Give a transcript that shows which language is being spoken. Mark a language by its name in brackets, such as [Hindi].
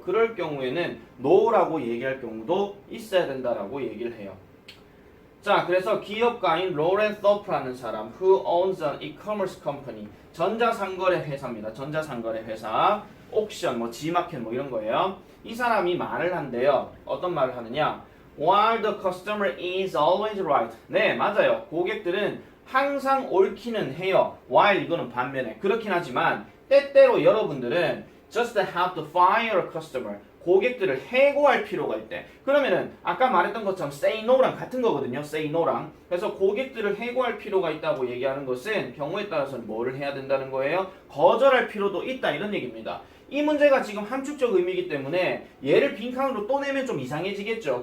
[Korean] 그럴 경우에는 no라고 얘기할 경우도 있어야 된다라고 얘기를 해요. 자, 그래서 기업가인 로렌 서프라는 사람, [English] who owns an e-commerce company, [Korean] 전자상거래 회사입니다. 전자상거래 회사. 옥션, 뭐 G마켓 뭐 이런 거예요. 이 사람이 말을 한대요. 어떤 말을 하느냐? [English] While the customer is always right. [Korean] 네, 맞아요. 고객들은 항상 옳기는 해요. While 이거는 반면에 그렇긴 하지만 때때로 여러분들은 [English] just have to fire a customer. [Korean] 고객들을 해고할 필요가 있대. 그러면은 아까 말했던 것처럼 say no랑 같은 거거든요. say no랑. 그래서 고객들을 해고할 필요가 있다고 얘기하는 것은 경우에 따라서는 뭐를 해야 된다는 거예요? 거절할 필요도 있다 이런 얘기입니다. 이 문제가 지금 함축적 의미이기 때문에 얘를 빈칸으로 또 내면 좀 이상해지겠죠.